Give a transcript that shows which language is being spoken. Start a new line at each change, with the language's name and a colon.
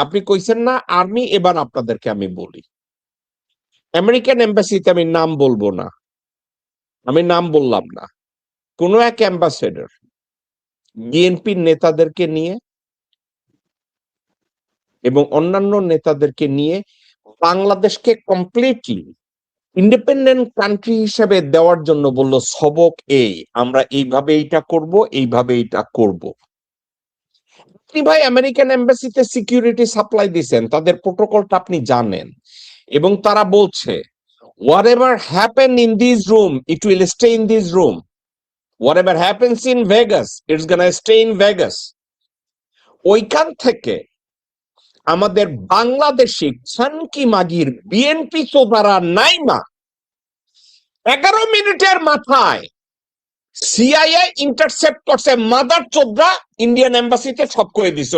Bangla: আপনি কইছেন না আর্মি, এবার আপনাদেরকে আমি বলি, আমেরিকান এম্বাসিতে আমি নাম বলবো না, আমি নাম বললাম না, কোন এক অ্যাম্বাসেডর বিএনপির নেতাদেরকে নিয়ে এবং অন্যান্য নেতাদেরকে নিয়ে বাংলাদেশকে কমপ্লিটলি ইন্ডিপেন্ডেন্ট কান্ট্রি হিসেবে দেওয়ার জন্য বলল, সবক এই, আমরা এইভাবে এইটা করব, এইভাবে এইটা করব। আপনি ভাই আমেরিকান এম্বাসিতে সিকিউরিটি সাপ্লাই দিচ্ছেন, তাদের প্রোটোকলটা আপনি জানেন, এবং তারা বলছে
English: whatever happen in this room it will stay in this room, whatever happens in Vegas it's gonna stay in Vegas।
Bangla: ওইখান থেকে আমাদের বাংলাদেশি খানকি মাগির বিএনপি চোদারা নাইমা 11 মিনিটের মাথায় সিআইএ ইন্টারসেপ্ট করছে মাদার চোদ্রা ইন্ডিয়ান এম্বাসিতে, সব করে দিছে।